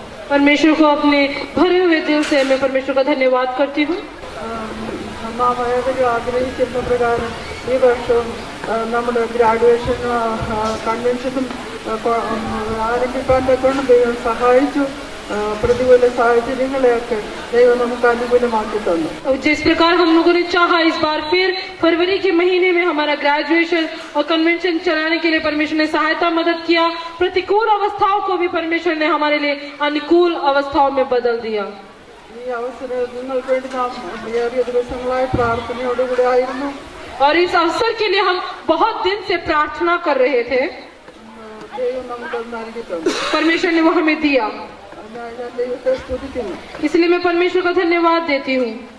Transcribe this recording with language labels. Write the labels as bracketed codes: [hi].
[hi] परमेश्वर को अपने भरे हुए दिल से मैं परमेश्वर का धन्यवाद करती हूँ। [ml] നാം ഏവരും ആഗ്രഹിക്കുന്ന പ്രകാരം ഈ വർഷവും നമ്മുടെ ഗ്രാജുവേഷൻ കൺവെൻഷനും ആരംഭിക്കാൻ തക്കവണ്ണം ദൈവം സഹായിച്ചു। പ്രതികൂല സാഹചര്യങ്ങളെയൊക്കെ ദൈവം നമുക്ക് അനുകൂലമാക്കി തന്നു। [hi] जिस प्रकार हम लोगों ने चाहा इस बार फिर फरवरी के महीने में हमारा ग्रेजुएशन और कन्वेंशन चलाने के लिए परमेश्वर ने सहायता मदद किया। प्रतिकूल अवस्थाओं को भी परमेश्वर ने हमारे लिए अनुकूल अवस्थाओं में बदल दिया। [ml] ഈ അവസരം നിങ്ങൾക്ക് വേണ്ടി നാം ഏറിയ ദിവസങ്ങളായി പ്രാർത്ഥനയോടുകൂടി ആയിരുന്നു। [hi] और इस अवसर के लिए हम बहुत दिन से प्रार्थना कर रहे थे, [ml] ദൈവം നമുക്കത് നൽകി തന്നു। [hi] परमेश्वर ने वो हमें दिया, [ml] ഞാൻ ദൈവത്തെ സ്തുതിക്കുന്നു। [hi] इसलिए मैं परमेश्वर का धन्यवाद देती हूँ।